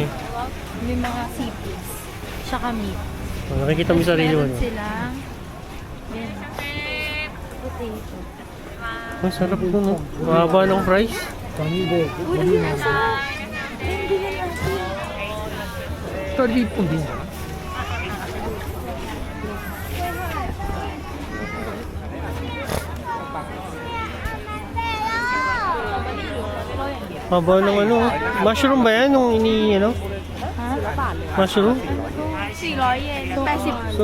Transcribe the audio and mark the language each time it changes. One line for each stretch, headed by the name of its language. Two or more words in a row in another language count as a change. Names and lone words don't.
Filipino: May mga seafoods. Tsaka meat. Nakikita mo yung sarili mo. Meron No? silang potato. Ang sarap ito, no? Mahaba ng price. Uy, nasa. Hindi na natin.
Japanese: 2 人で1本でいいんじゃない？
Filipino: Haba ng ano. Mushroom ba yan? Nung ano? Mushroom? 400 yen. 80.